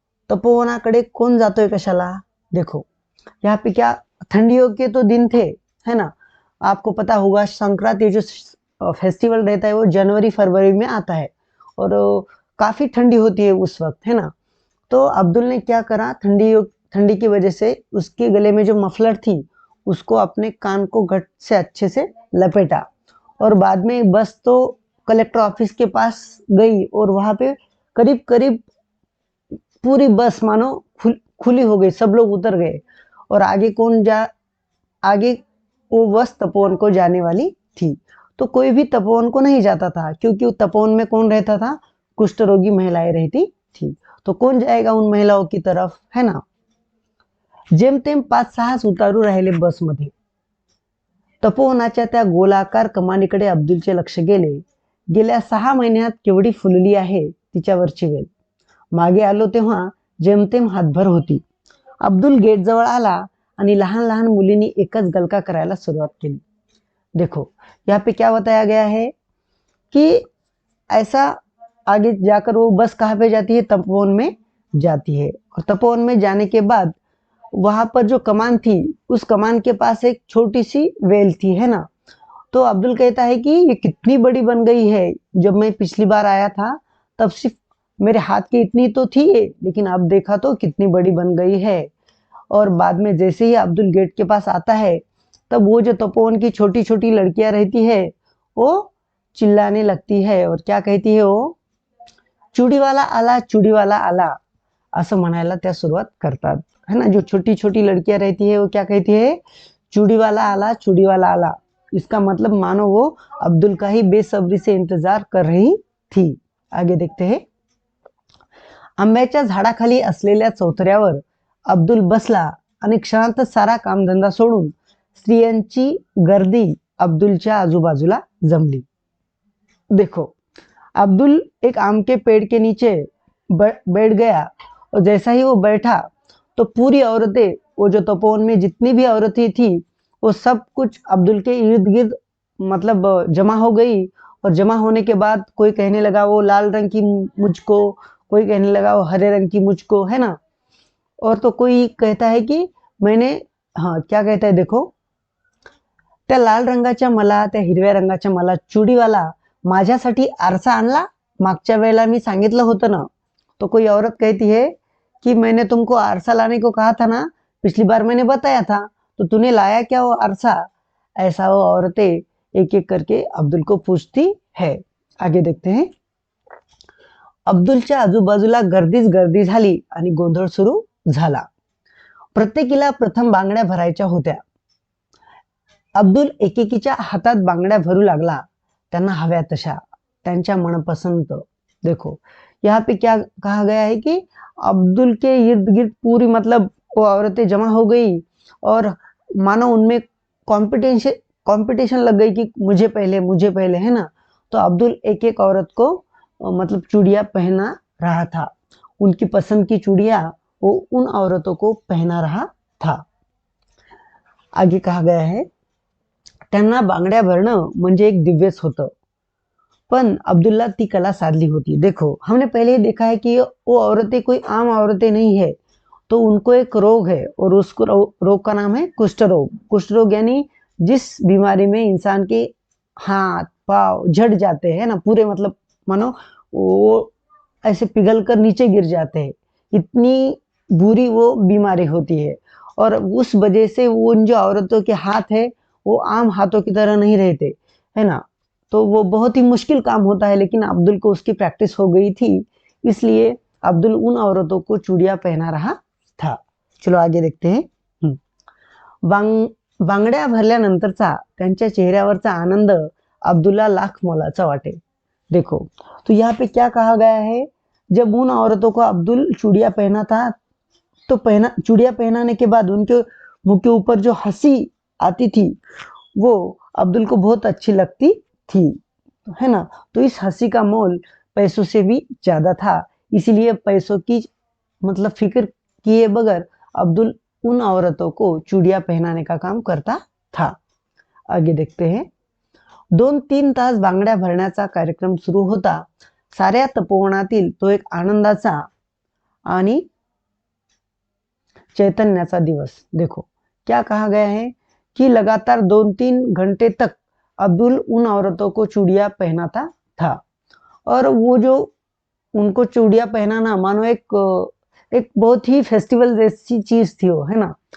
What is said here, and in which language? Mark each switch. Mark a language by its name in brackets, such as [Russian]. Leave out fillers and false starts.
[Marathi] तपोवनाकडे कोण जातोय कशाला? [Hindi] देखो, यहाँ पे क्या, ठंडियों के तो दिन थे, है ना. आपको पता होगा संक्रांति जो फेस्टिवल रहता है वो जनवरी फरवरी में आता है और काफी ठंडी होती है उस वक्त, है ना. तो अब्दुल ने क्या करा, ठंडी की वजह से उसके गले में जो मफलर थी उसको अपने कान को घट से अच्छे से लपेटा और बाद में बस तो कलेक्टर ऑफिस के पास गई और वहां पे करीब करीब पूरी बस मानो खुली हो गई. सब लोग उतर गए और आगे वो बस तपोवन को जाने वाली थी. तो कोई भी तपोवन को नहीं जाता था क्योंकि तपोवन में कौन रहता था? कुष्ठ रोगी महिलाएं रहती थी. तो कौन जाएगा उन महिलाओं की तरफ, है ना. [Marathi] जेमतेम 5-6 उतारू राहिले बसमध्ये. तपोवनाच्या त्या गोलाकार कमानीकडे अब्दुलचे लक्ष गेले. गेल्या 6 महिन्यात केवढी फुलली आहे तिच्यावरची वेल. मागे आलो तेव्हा जेमतेम हातभर होती. अब्दुल गेटजवळ आला आणि लहान लहान मुलींनी एकच गलका करायला सुरुवात केली. [Hindi] देखो, यहाँ पे क्या बताया गया है कि ऐसा आगे जाकर वो बस कहाँ पे जाती है? तपोवन में जाती है. और तपोवन में जाने के बाद वहां पर जो कमान थी उस कमान के पास एक छोटी सी वेल थी, है ना. तो अब्दुल कहता है कि ये कितनी बड़ी बन गई है. जब मैं पिछली बार आया था तब सिर्फ मेरे हाथ की इतनी तो थी ये, लेकिन अब देखा तो कितनी बड़ी बन गई है. और बाद में जैसे ही अब्दुल गेट के पास आता है तब वो जो तपोवन की छोटी छोटी लड़कियां रहती है वो चिल्लाने लगती है और क्या कहती है वो? [Marathi] चूड़ीवाला आला, चूड़ीवाला आला असं म्हणायला त्या सुरुवात करतात, [Hindi] है ना. जो छोटी छोटी लड़कियां रहती है वो क्या कहती है? [Marathi] चूड़ीवाला आला, चूड़ीवाला आला. [Hindi] इसका मतलब मानो वो अब्दुल का ही बेसब्री से इंतजार कर रही थी. आगे देखते हैं. [Marathi] आंब्याच्या झाडाखाली असलेल्या चौथऱ्यावर अब्दुल बसला आणि क्षणातच सारा कामधंदा सोडून स्त्रियांची गर्दी अब्दुलच्या आजूबाजूला जमली. [Hindi] देखो, अब्दुल एक आम के पेड़ के नीचे बैठ गया और जैसा ही वो बैठा तो पूरी औरतें, वो जो तपोवन में जितनी भी औरतें थी वो सब कुछ अब्दुल के इर्द गिर्द मतलब जमा हो गई. और जमा होने के बाद कोई कहने लगा वो लाल रंग की मुझको, कोई कहने लगा वो हरे रंग की मुझको, है ना. और तो कोई कहता है कि मैंने, हाँ क्या कहता है देखो, [Marathi] त्या लाल रंगाच्या मला, त्या हिरव्या रंगाच्या मला चुडीवाला माझ्यासाठी आरसा आणला, मागच्या वेळेला मी सांगितलं होतं ना. [Hindi] तो कोई औरत कहती है कि मैंने तुमको आरसा लाने को कहा था ना, पिछली बार मैंने बताया था, तो तूने लाया क्या वो आरसा? ऐसा वो औरतें एक एक करके अब्दुल को पूछती है. आगे देखते हैं. [Marathi] अब्दुलच्या आजूबाजूला गर्दीच गर्दी झाली आणि गोंधळ सुरू झाला. प्रत्येकीला प्रथम बांगड्या भरायच्या होत्या. अब्दुल एकेकीच्या हातात बांगड्या भरू लागला, त्यांना हव्या तशा, त्यांच्या मनपसंत. [Hindi] देखो यहाँ पे क्या कहा गया है कि अब्दुल के इर्द गिर्द पूरी मतलब वो औरतें जमा हो गई और मानो उनमें कॉम्पिटिशन कंपटीशन लग गई कि मुझे पहले, है ना. तो अब्दुल एक एक औरत को मतलब चूड़ियाँ पहना रहा था. उनकी पसंद की चूड़ियाँ वो उन औरतों को पहना रहा था. आगे कहा गया है, [Marathi] त्यांना बांगड्या भरणं म्हणजे एक दिव्यच होतं, पण अब्दुल्ला ती कला साधली होती. [Hindi] देखो हमने पहले ही देखा है कि वो औरतें कोई आम औरतें नहीं है, तो उनको एक रोग है और उसको रोग का नाम है कुष्ठ रोग. कुष्ठ रोग यानी जिस बीमारी में इंसान के हाथ पाँव झड़ जाते हैं ना पूरे, मतलब मानो वो ऐसे पिघल कर नीचे गिर जाते हैं, इतनी बुरी वो बीमारी होती है. और उस वजह से वो उन जो औरतों के हाथ है वो आम हाथों की तरह नहीं रहते, है ना. तो वो बहुत ही मुश्किल काम होता है, लेकिन अब्दुल को उसकी प्रैक्टिस हो गई थी, इसलिए अब्दुल उन औरतों को चूड़ियां पहना रहा था. चलो आगे देखते हैं. [Marathi] बांगड्या भरल्यानंतरचा त्यांच्या चेहऱ्यावरचा आनंद अब्दुल्ला लाख मोलाचा वाटे. [Hindi] देखो तो यहाँ पे क्या कहा गया है, जब उन औरतों को अब्दुल चूड़ियां पहना था, तो चूड़ियां पहनाने के बाद उनके मुंह के ऊपर जो हंसी आती थी वो अब्दुल को बहुत अच्छी लगती थी, है ना. तो इस हंसी का मोल पैसों से भी ज्यादा था, इसीलिए पैसों की मतलब फिक्र किए बगैर अब्दुल उन औरतों को चूड़ियां पहनाने का काम करता था. आगे देखते हैं. [Marathi] 2-3 तास बांगड्या भरण्याचा कार्यक्रम सुरू होता. साऱ्या तपोवनातील तो एक आनंदाचा आणि चैतन्याचा दिवस. [Hindi] देखो क्या कहा गया है कि लगातार 2-3 घंटे तक अब्दुल उन औरतों को चूड़ियां पहनाता था. और वो जो उनको चूड़ियां पहनाना मानो एक बहुत ही फेस्टिवल जैसी चीज थी वो, है ना.